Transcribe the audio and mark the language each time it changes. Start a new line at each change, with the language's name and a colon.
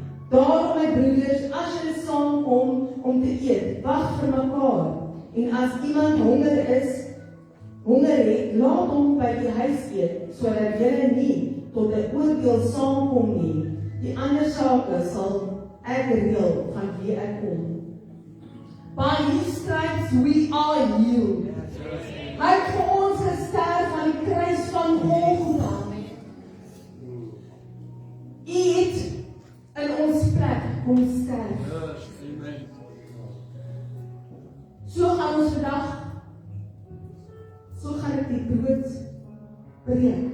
Afrikaans: Daarom my broeders, as julle saamkom om te eet, wag vir mekaar. En as iemand honger het, laat hom by die huis eet, sodat julle nie tot 'n oordeel saamkom nie. Die ander sake sal ek reël van wie ek kom.
English: By his stripes we are healed.
Afrikaans: Hy het vir ons gesterf aan die kruis van Golgotha. U het in ons plek kom sterf. So gaan ons vandag, so gaan ek die brood breek.